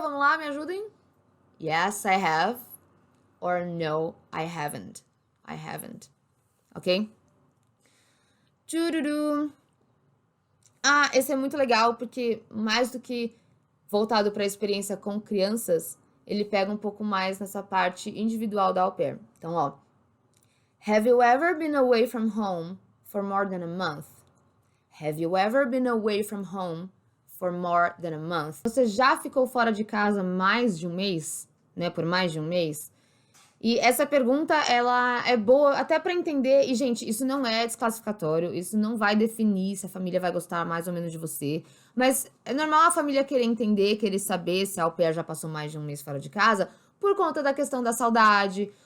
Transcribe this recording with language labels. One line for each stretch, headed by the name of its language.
Portuguese: Vamos lá, me ajudem.
English: Yes, I have, or no, I haven't. I haven't. Ok? Tchururu.
Portuguese: Esse é muito legal, porque mais do que voltado para a experiência com crianças, ele pega um pouco mais nessa parte individual da au pair. Então, ó.
English: Have you ever been away from home for more than a month? Have you ever been away from home for more than a month?
Portuguese: Você já ficou fora de casa mais de um mês, né? Por mais de um mês? E essa pergunta, ela é boa até para entender, e gente, isso não é desclassificatório, isso não vai definir se a família vai gostar mais ou menos de você, mas é normal a família querer entender, querer saber se a au pair já passou mais de um mês fora de casa, por conta da questão da saudade,